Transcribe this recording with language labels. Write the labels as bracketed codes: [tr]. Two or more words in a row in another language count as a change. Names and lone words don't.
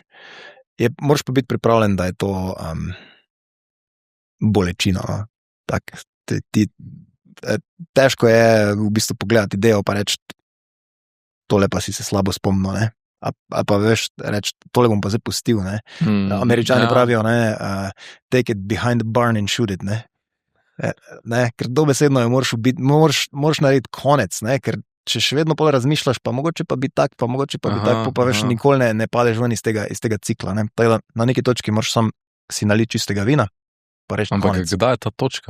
[sl] Moraš pa biti pripravljen, da je to bolečina. No? Težko je v bistvu pogledati idejo pa reči, tole pa si se slabo spomnil, ne? A pa veš, reči, tole bom pa zdaj pustil, ne? Američani pravijo, ne, [en] take it behind the barn and shoot it, [sl] ne? Ker dobesedno je moraš narediti konec, ne? Ker če še vedno pol razmišljaš, pa mogoče pa bi tak, pa veš, nikoli ne padeš ven iz tega cikla, ne? Tako da na neki točki moraš sam si naliti čistega vina, pa reči konec. Ampak kdaj je ta točka?